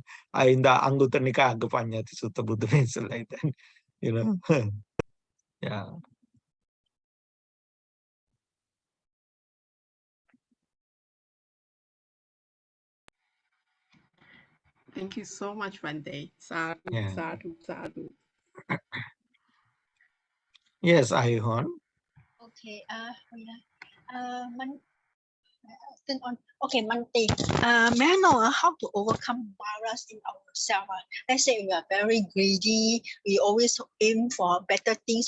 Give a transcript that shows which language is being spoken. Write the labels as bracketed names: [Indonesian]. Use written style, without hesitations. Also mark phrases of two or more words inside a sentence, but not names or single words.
[English] In the Anguttara Nikaya Aggapanyati Sutta, Buddha mentioned like that. You know. Yeah. Thank you so much, Bhante. Sadhu, Yeah. [Pali] sadhu, sadhu. [English] Yes, I heard. Okay. Then on. Okay, Monday. May I know how to overcome maras in ourselves? Let's say we are very greedy. We always aim for better things.